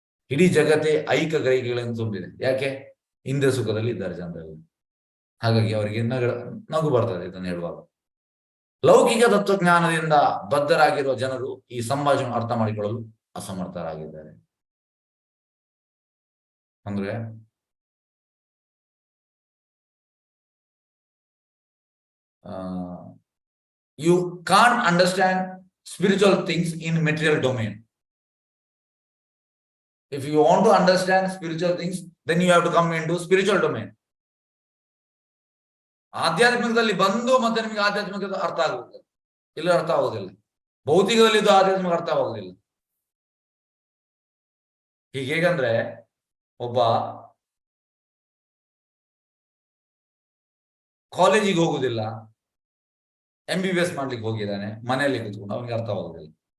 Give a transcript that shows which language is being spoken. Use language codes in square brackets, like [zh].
[kn] ಇಡೀ ಜಗತ್ತೇ ಐಕ ಗ್ರಹಿಕೆಗಳನ್ನು ತುಂಬಿದೆ. ಯಾಕೆ? ಇಂದ್ರಿಯ ಸುಖದಲ್ಲಿ ಇದ್ದಾರೆ ಜನರಲ್ಲಿ. ಹಾಗಾಗಿ ಅವರಿಗೆ ನಗು ಬರ್ತದೆ ಇದನ್ನು ಹೇಳುವಾಗ. ಲೌಕಿಕ ತತ್ವಜ್ಞಾನದಿಂದ ಬದ್ಧರಾಗಿರುವ ಜನರು ಈ ಸಂಭಾಷಣೆ ಅರ್ಥ ಮಾಡಿಕೊಳ್ಳಲು ಅಸಮರ್ಥರಾಗಿದ್ದಾರೆ. [en] ಅಂದ್ರೆ you can't understand spiritual things in material domain. If you want to understand spiritual things, then you have to come into spiritual domain. [kn] ಆಧ್ಯಾತ್ಮಿಕದಲ್ಲಿ ಬಂದು ಮತ್ತೆ ನಿಮಗೆ ಆಧ್ಯಾತ್ಮಿಕದ ಅರ್ಥ ಆಗುತ್ತೆ, ಇಲ್ಲ ಅರ್ಥ ಆಗುದಿಲ್ಲ. ಭೌತಿಕದಲ್ಲಿ ಇದು ಆಧ್ಯಾತ್ಮಿಕ ಅರ್ಥ ಆಗುದಿಲ್ಲ. ಹೀಗೆ ಹೇಗಂದ್ರೆ, ಒಬ್ಬ ಕಾಲೇಜಿಗೆ ಹೋಗುದಿಲ್ಲ, MBBS ಮಾಡ್ಲಿಕ್ಕೆ ಹೋಗಿದ್ದಾನೆ, ಮನೆಯಲ್ಲಿ ಕೂತ್ಕೊಂಡು ಅವನಿಗೆ ಅರ್ಥವಾಗುದಿಲ್ಲ.